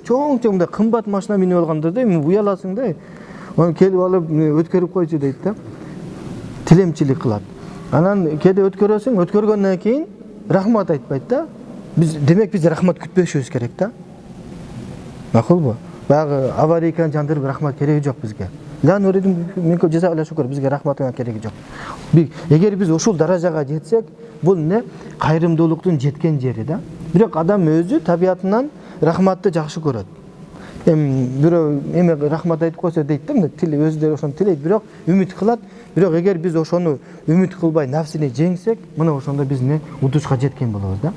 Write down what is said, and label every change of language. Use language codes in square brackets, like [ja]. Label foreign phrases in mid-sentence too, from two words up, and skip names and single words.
[ky] Чоң-чоң мындай кымбат машина минип алгандарды уяласың да. Аны келип алып өткөрүп койчу дейт да. Тилемчилик кылат. Анан кеде өткөрөсүң, өткөргөндөн кийин рахмат айтпайт да. Демек биз рахмат күтпөшүбүз керек да. Макулбу? Баягы аварийканы жандырып рахмат кереги жок бизге. [ar] لا نريد منكم جزاء وشكور, [ky] бизге рахматтын кереги жок. Эгер биз ушул даражага жетсек, бул эмне? Кайрымдуулуктун жеткен жери да. Бирок адам өзү табиятынан рахматты жакшы көрөт. Бирөө рахмат айтып койсо дейт да, өзү ошону тилейт, бирок үмүт кылат. Бирок эгер биз ошону үмүт кылбай нафсини жеңсек, мына ошондо биз удушка жеткен болобуз да.